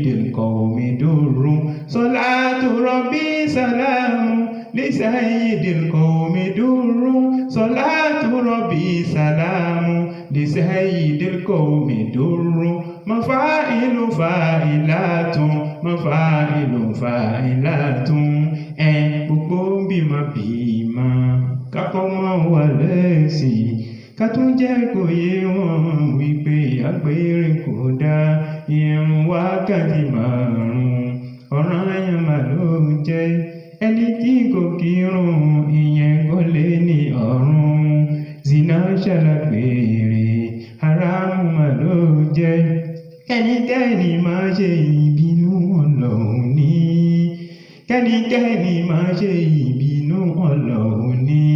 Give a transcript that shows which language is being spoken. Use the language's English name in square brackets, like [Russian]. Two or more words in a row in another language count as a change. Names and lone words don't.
[Arabic] القوم در صلاة ربي سلام لسيد القوم در صلاة ربي سلام لسيد القوم در مفاعل فاعلات مفاعل [Yoruba] فاعلات gbogbo bímọ kákọ́ máa wà lẹ́sìn ká tún jẹ́ kó yé wọn wípé àgbèrè kò dá ìrun wákàtí márùn-ún ọ̀ranyàn mà ló jẹ́ ẹni tí kò kírun ìyẹn kò lè ní ọ̀run zina ṣàlágbèrè haramu mà ló jẹ́ kẹ́nikẹ́ni má ṣe ìbínú Ọlọ́run ní kẹ́nikẹ́ni má ṣe ìbínú Ọlọ́run ní.